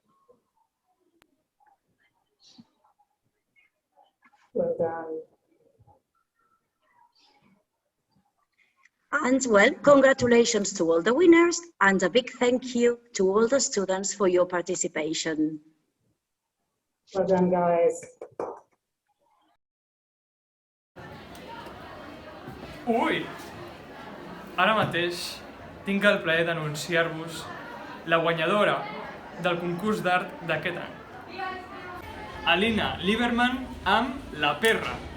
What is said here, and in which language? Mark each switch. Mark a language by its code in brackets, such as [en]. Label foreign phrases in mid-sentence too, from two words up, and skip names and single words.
[en] Well done. And well, congratulations to all the winners and a big thank you to all the students for your participation. Well done, guys. Ui! [ca] Ara mateix tinc el plaer d'anunciar-vos la guanyadora del concurs d'art d'aquest any. Alina Lieberman amb La Perra.